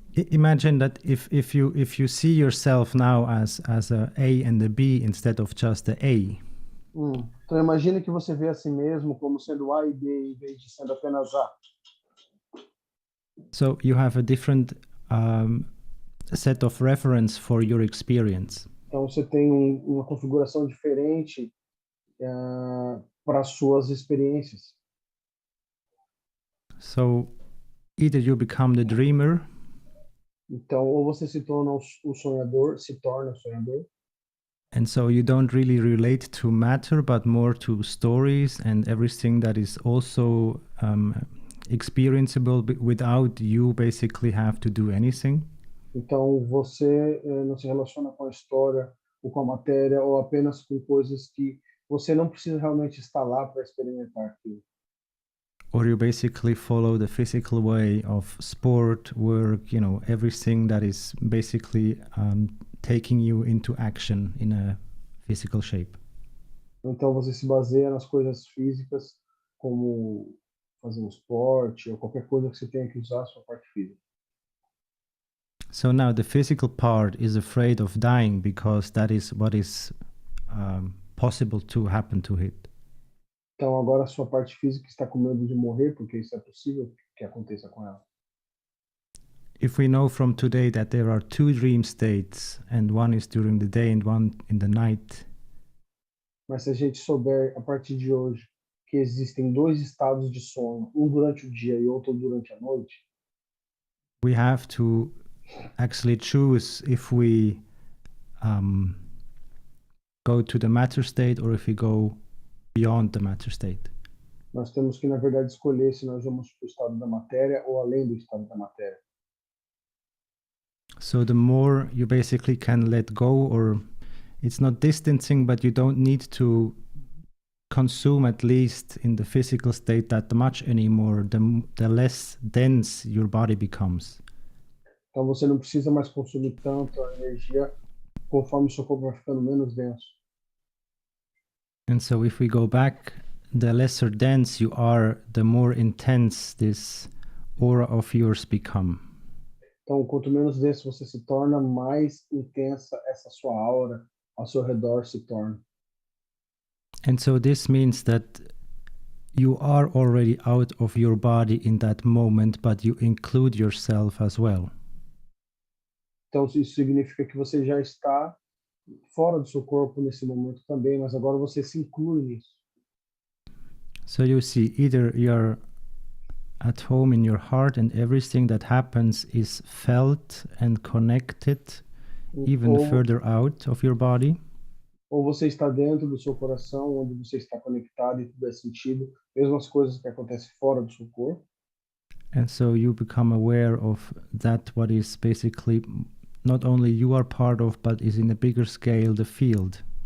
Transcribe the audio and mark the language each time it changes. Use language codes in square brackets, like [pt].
[en] Imagine that if you see yourself now as a A and a B instead of just a A, [pt] Então imagine que você vê a si mesmo como sendo A e B em vez de sendo apenas A. [en] so you have a different set of reference for your experience. [pt] Então você tem uma configuração diferente para as suas experiências. [en] So either you become the dreamer, [pt] Então ou você se torna o sonhador, se torna o sonhador, [en] and so you don't really relate to matter, but more to stories and everything that is also experienceable without you basically have to do anything. [pt] Então você não se relaciona com a história ou com a matéria ou apenas com coisas que você não precisa realmente estar lá para experimentar aquilo. [en] Or you basically follow the physical way of sport, work, everything that is basically taking you into action in a physical shape. [pt] Então você se baseia nas coisas físicas, como fazer um esporte ou qualquer coisa que você tenha que usar a sua parte física. [en] So now the physical part is afraid of dying because that is what is possible to happen to it. [pt] Então agora a sua parte física está com medo de morrer, porque isso é possível que aconteça com ela. [en] If we know from today that there are two dream states, and one is during the day and one in the night, [pt] Mas se a gente souber a partir de hoje que existem dois estados de sono, um durante o dia e outro durante a noite, [en] we have to actually choose if we go to the matter state or if we go beyond the matter state. [pt] nós temos que, na verdade, escolher se nós vamos para o estado da matéria ou além do estado da matéria. [en] So the more you basically can let go, or it's not distancing, but you don't need to consume, at least in the physical state, that much anymore, the less dense your body becomes. [pt] Então você não precisa mais consumir tanto a energia conforme o seu corpo vai ficando menos denso. [en] And so if we go back, the lesser dense you are, the more intense this aura of yours become. [pt] Então, quanto menos denso você se torna, mais intensa essa sua aura ao seu redor se torna. [en] And so this means that you are already out of your body in that moment, but you include yourself as well. [pt] Então, isso significa que você já está fora do seu corpo nesse momento também, mas agora você se inclui nisso. [en] So you see, either you're at home in your heart and everything that happens is felt and connected even further out of your body. [pt] Ou você está dentro do seu coração, onde você está conectado e tudo é sentido, mesmo as coisas que acontecem fora do seu corpo. [en] And so you become aware of that, what is basically not only you are part of, but is in a bigger scale the field.